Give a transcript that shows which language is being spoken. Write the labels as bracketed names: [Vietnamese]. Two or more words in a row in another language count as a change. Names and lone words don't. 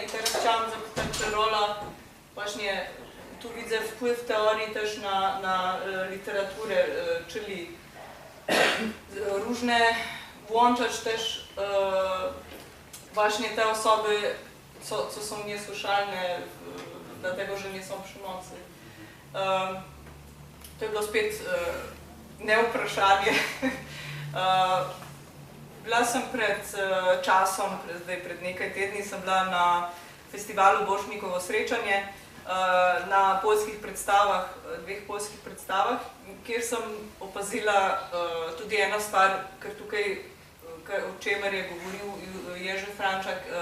[Polish] I teraz chciałam zapytać, czy rola właśnie, tu widzę wpływ teorii też na literaturę, czyli różne, włączać też właśnie te osoby, co są niesłyszalne, dlatego, że nie są przy mocy. [Slovenian] To je bilo spet nevprašanje. Bila sem pred časom, pred nekaj tedni, sem bila na festivalu Borštnikovo srečanje na poljskih predstavah, 2 poljskih predstavah, kjer sem opazila tudi eno stvar, ker tukaj, o čemer je govoril Jerzy Frančak,